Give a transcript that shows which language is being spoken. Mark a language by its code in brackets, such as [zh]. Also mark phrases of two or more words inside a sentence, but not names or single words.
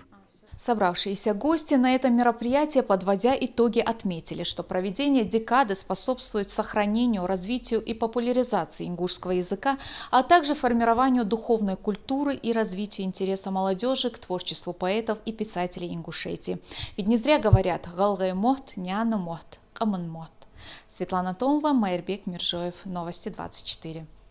[ru] Собравшиеся гости на этом мероприятии, подводя итоги, отметили, что проведение декады способствует сохранению, развитию и популяризации ингушского языка, а также формированию духовной культуры и развитию интереса молодежи к творчеству поэтов и писателей Ингушетии. Ведь не зря говорят [inh] «галгай мот, няна мот, каман мот». [ru] Светлана Томова, Майербек Миржоев. Новости 24.